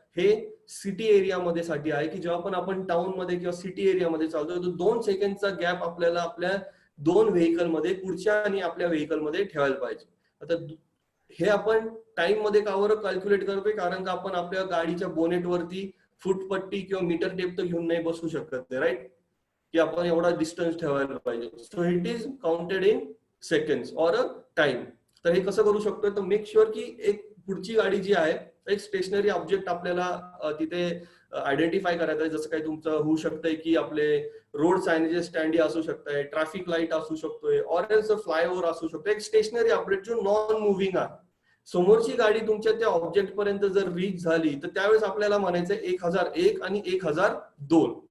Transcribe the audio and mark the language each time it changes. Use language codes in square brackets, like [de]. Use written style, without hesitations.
[mr] हे सिटी एरियामध्ये साठी आहे की जेव्हा पण आपण टाउन मध्ये किंवा सिटी एरियामध्ये चालतोय तो 2 सेकंडचा गॅप आपल्याला आपल्या 2 व्हेकल मध्ये पुढच्या आणि आपल्या व्हेकल मध्ये ठेवायला पाहिजे. आता हे आपण टाइम मध्ये कावर कॅल्क्युलेट करतोय कारण का आपण आपल्या गाडीच्या बोनेट वरती फुटपट्टी किंवा मीटर टेप तर घेऊन नाही बसू शकत. राईट. की आपण एवढा डिस्टन्स ठेवायला पाहिजे. [en] So it is counted in seconds or a time. [mr] तर हे कसं करू शकतोय तर मेक शुअर की एक पुढची गाडी जी आहे एक स्टेशनरी ऑब्जेक्ट आपल्याला तिथे आयडेंटिफाय करायचं आहे. जसं काही तुमचं होऊ शकतंय की आपले रोड सायनेजेस स्टँडी असू शकतंय, ट्रॅफिक लाईट असू शकतोय ऑर एल्स फ्लायओव्हर असू शकतो. एक स्टेशनरी ऑब्जेक्ट जो नॉन मुव्हिंग आहे. समोरची गाडी तुमच्या त्या ऑब्जेक्ट पर्यंत जर रीच झाली तर त्यावेळेस आपल्याला म्हणायचं 1001 आणि 1002.